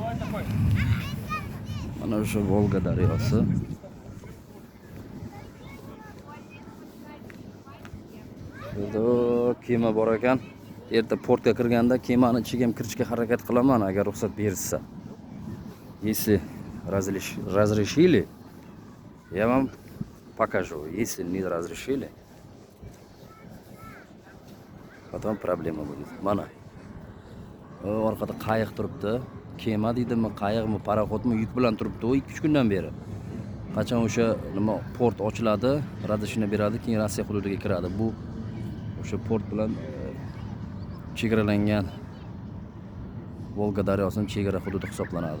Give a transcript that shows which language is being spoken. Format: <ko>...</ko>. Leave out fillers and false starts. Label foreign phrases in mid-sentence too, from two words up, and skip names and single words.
<uz>Mana o'sha Volga daryosi. Burada kema bor ekan. Erta portga kirganda kemani ichiga ham kirishga harakat qilaman agar ruxsat berishsa.</uz> <ru>Если разрешили, я вам покажу. Если не разрешили, потом проблема будет.</ru> <uz>Mana. Orqada qayiq turibdi. Kema deydimi, qayiqmi, paraxodmi yuk bilan turibdi. 2-3 kundan beri. Qachon o'sha nima port ochiladi, radishini beradi, keyin Rossiya hududiga kiradi. Bu o'sha port bilan chegaralangan Volga daryosining chegara hududi hisoblanadi.</uz>